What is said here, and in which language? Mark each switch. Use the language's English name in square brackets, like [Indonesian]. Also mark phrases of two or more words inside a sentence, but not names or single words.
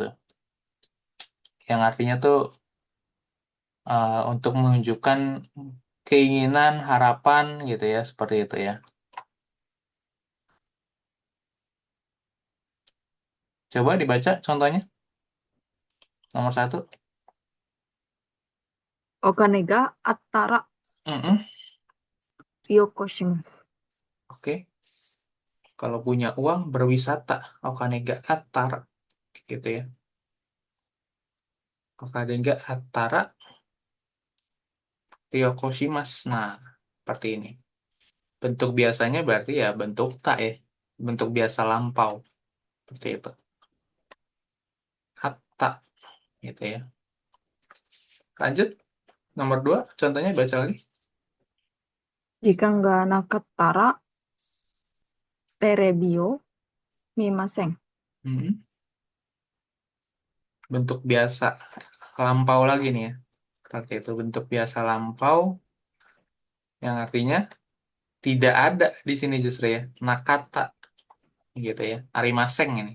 [Indonesian] Yang artinya tuh untuk menunjukkan keinginan, harapan gitu ya. Seperti itu ya. Coba dibaca contohnya. Nomor satu. [Japanese] お金があったら旅行します。 [Indonesian] Mm-mm. Oke. Kalau punya uang berwisata. [Japanese] お金があったら. [Indonesian] Gitu ya. [Japanese] お金があったら旅行します. [Indonesian] Nah, seperti ini. Bentuk biasanya berarti ya bentuk tak ya. Bentuk biasa lampau. Seperti itu. Hatta. Gitu ya. Lanjut. Nomor dua. Contohnya baca lagi. [Japanese] 時間がなかったらテレビを見ません。 Hmm. [Indonesian] Bentuk biasa lampau lagi nih ya. Seperti itu. Bentuk biasa lampau. Yang artinya tidak ada di sini justru ya. Nakata. Gitu ya. Arimaseng ini.